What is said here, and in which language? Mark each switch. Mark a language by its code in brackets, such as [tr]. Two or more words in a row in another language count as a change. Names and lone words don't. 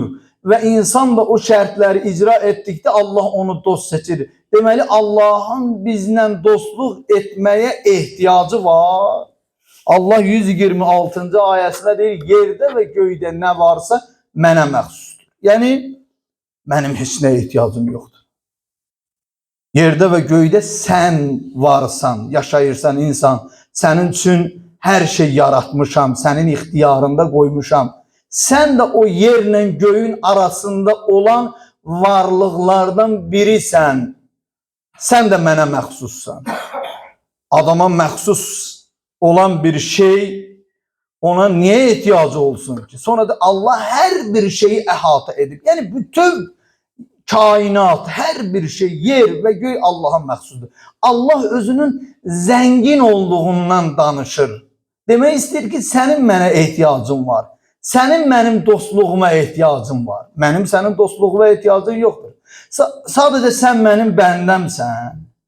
[az] Və insan da o şərtləri icra etdikdə Allah onu dost seçir. Deməli, Allah'ın bizlə dostluq etməyə ehtiyacı var. Allah 126. ayəsində deyir, yerdə və göydə nə varsa mənə məxsusdur. Yəni, mənim heç nə ehtiyacım yoxdur. [tr] Yerde ve göyde sen varsan, yaşayırsan insan, senin için her şey yaratmışam, senin ixtiyarında koymuşam. Sen de o yerle göğün arasında olan varlıklardan birisən. [az] Sen de mənə məxsussan. [tr] Adama məxsus olan bir şey ona niye ihtiyacı olsun ki? [az] Sonra da Allah her bir şeyi əhatə edib. [tr] Yani bütün kainat, her bir şey, yer ve göy Allah'a məxsusdur. [az] Allah özünün zengin olduğundan danışır. Demək istəyir ki, sənin mənə ehtiyacın var. Sənin mənim dostluğuma ehtiyacın var. Mənim sənin dostluğuma ehtiyacın yoxdur. Sadəcə sən mənim bəndəmsən.